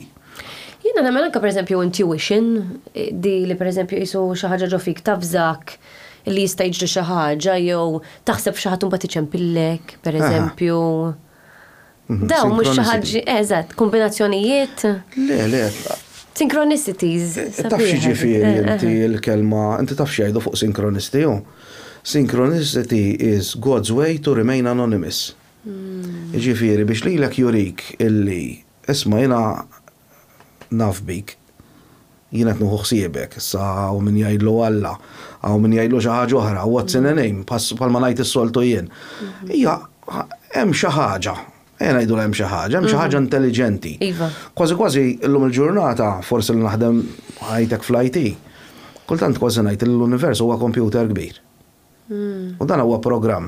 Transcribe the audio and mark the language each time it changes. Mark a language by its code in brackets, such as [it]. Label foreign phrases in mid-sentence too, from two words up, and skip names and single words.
[mt] Jiena nagħmel anke pereżempju intuition, di li pereżempju qisu xi ħaġa ġo fik tafżak li jista' jiġri xi ħaġa jew taħseb xi ħadd imbagħad iċempillek, pereżempju. Daw mhux xi ħaġa, eżatt, kombinazzjonijiet. Le. Synchronicities. Taf xi ġifieri inti l-kelma, inti taf xi jgħidu fuq synchronicity hu. [en] Synchronicity is God's way to remain anonymous. [mt] Ġifieri biex lilek jurik illi isma' jiena naf bik. Jiena qed nieħu ħsiebek, issa hawn min jgħidlu Alla, hawn min jgħidlu xi ħaġa oħra, [en] what's in a name, [mt] bħalma ngħid is-soltu jien. Hija hemm xi ħaġa. Ngħidu hemm xi ħaġa intelligenti. Kważi llum il-ġurnata forsi li naħdem ħajtek fl-IT. Kultant kważi ngħid l-univers huwa kompjuter kbir. U dan huwa programm.